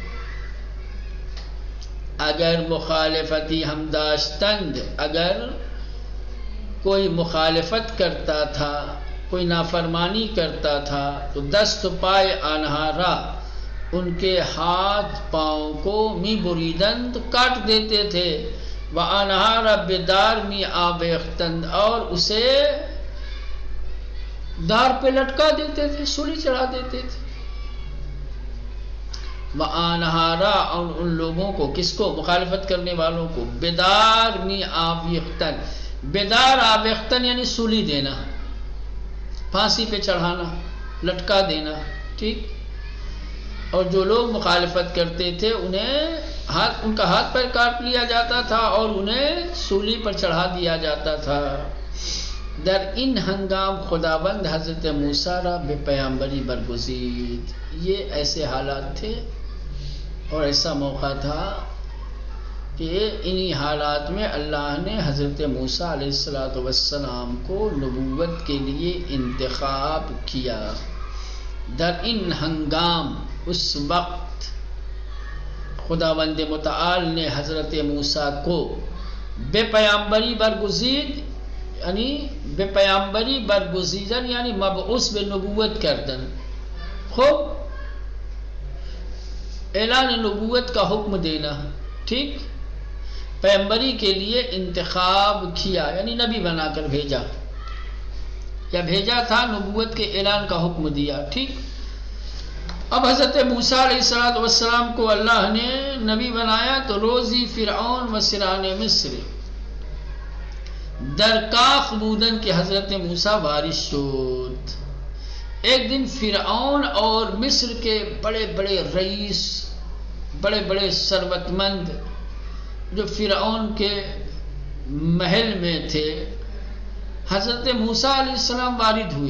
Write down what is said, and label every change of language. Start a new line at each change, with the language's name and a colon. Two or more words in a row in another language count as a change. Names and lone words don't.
Persian: اگر مخالفتی ہم داشتند،
Urdu: اگر کوئی مخالفت کرتا تھا، کوئی نافرمانی کرتا تھا،
Persian: تو دست پائے آنہارا،
Urdu: ان کے ہاتھ پاؤں کو
Persian: می بریدند،
Urdu: کاٹ دیتے تھے.
Persian: وآنہارا بدار می آویختند،
Urdu: اور اسے دار پہ لٹکا دیتے تھے، سولی چڑھا دیتے تھے. وآنہارا، اور ان لوگوں کو، کس کو؟ مخالفت کرنے والوں کو.
Persian: بدار می آویختن، بدار آویختن
Urdu: یعنی سولی دینا، پھانسی پہ چڑھانا، لٹکا دینا. ٹھیک، اور جو لوگ مخالفت کرتے تھے انہیں ان کا ہاتھ پیر کاٹ لیا جاتا تھا اور انہیں سولی پر چڑھا دیا جاتا تھا.
Persian: در ان ہنگام خداوند حضرت موسیٰ را بے پیامبری برگزید.
Urdu: یہ ایسے حالات تھے اور ایسا موقع تھا کہ انہی حالات میں اللہ نے حضرت موسیٰ علیہ السلام کو نبوت کے لیے انتخاب کیا.
Persian: در ان ہنگام،
Urdu: اس وقت خداوند متعال نے حضرت موسیٰ کو
Persian: بے پیامبری برگزید،
Urdu: یعنی
Persian: بے پیامبری برگزیدن
Urdu: یعنی
Persian: مبعوث بے نبوت کردن.
Urdu: خوب اعلان نبوت کا حکم دینا. ٹھیک، پیغمبری کے لیے انتخاب کیا، یعنی نبی بنا کر بھیجا، یا بھیجا تھا، نبوت کے اعلان کا حکم دیا. ٹھیک. اب حضرت موسیٰ علیہ السلام کو اللہ نے نبی بنایا تو
Persian: روزی فرعون و سران مصر درکاخ بودن کے حضرت موسیٰ وارث شد.
Urdu: ایک دن فرعون اور مصر کے بڑے بڑے رئیس، بڑے بڑے ثروت مند جو فرعون کے محل میں تھے، حضرت موسیٰ علیہ السلام وارد ہوئے.